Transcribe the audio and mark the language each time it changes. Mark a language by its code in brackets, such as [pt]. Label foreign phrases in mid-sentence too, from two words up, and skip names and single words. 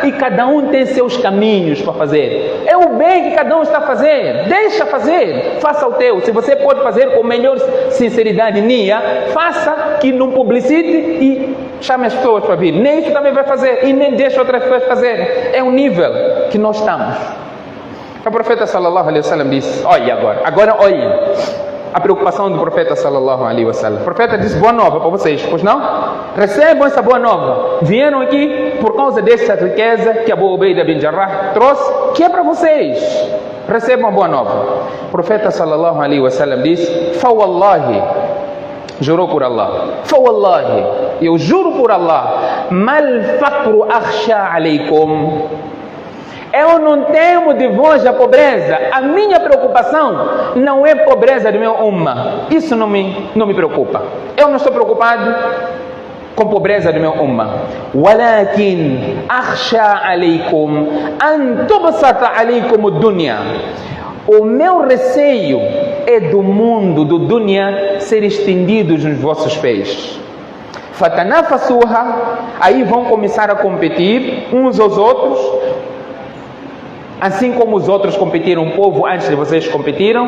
[pt] E cada um tem seus caminhos para fazer. É o bem que cada um está a fazer. Deixa fazer. Faça o teu. Se você pode fazer com melhor sinceridade, nia, faça, que não publicite e chame as pessoas para vir. Nem isso também vai fazer. E nem deixa outras pessoas fazer. É o nível que nós estamos. O profeta [ar] صلى الله عليه وسلم [pt] disse, olha agora olhem a preocupação do profeta [ar] صلى الله عليه وسلم. [pt] O profeta disse, boa nova para vocês, pois não? Recebam essa boa nova. Vieram aqui por causa dessa riqueza que Abu Ubaida bin Jarrah trouxe, que é para vocês. Recebam a boa nova. O profeta [ar] صلى الله عليه وسلم [pt] disse, fawallahi, jurou por Allah, fawallahi, eu juro por Allah, [ar] ما الفقر أخشى عليكم. [pt] Eu não temo de vós a pobreza. A minha preocupação não é pobreza do meu umma. Isso não me preocupa. Eu não estou preocupado com pobreza do meu umma. [ar] ولكن أخشى عليكم أن تبسط عليكم الدنيا. [pt] O meu receio é do mundo, do dunya, ser estendidos nos vossos pés. Fatanafasuha, aí vão começar a competir uns aos outros, assim como os outros competiram, o povo antes de vocês competiram.